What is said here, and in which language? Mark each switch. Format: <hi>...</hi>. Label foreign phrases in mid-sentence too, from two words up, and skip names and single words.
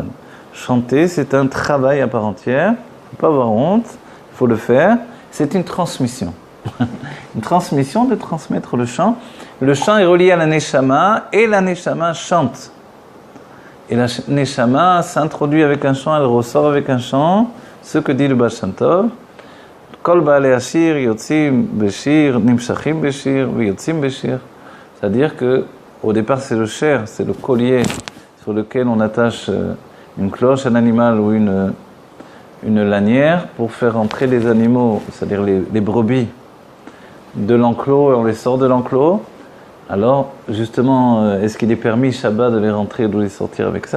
<fr>Chanter, c'est un travail à part entière. Il ne faut pas avoir honte, il faut le faire. C'est une transmission. Une transmission de transmettre le chant. Le chant est relié à la Neshama et la Neshama chante. Et la Neshama s'introduit avec un chant, elle ressort avec un chant. Ce que dit le Baal Shem Tov.</fr> <he>כל בעלי השיר יוצאים בשיר, נמשכים בשיר, ויוצאים בשיר.</he> <fr>C'est-à-dire que au départ c'est le cher, c'est le collier sur lequel on attache une cloche, un animal ou une lanière pour faire entrer les animaux, c'est-à-dire les brebis, de l'enclos et on les sort de l'enclos. Alors, justement, est-ce qu'il est permis Shabbat de les rentrer ou de les sortir avec ça?</fr>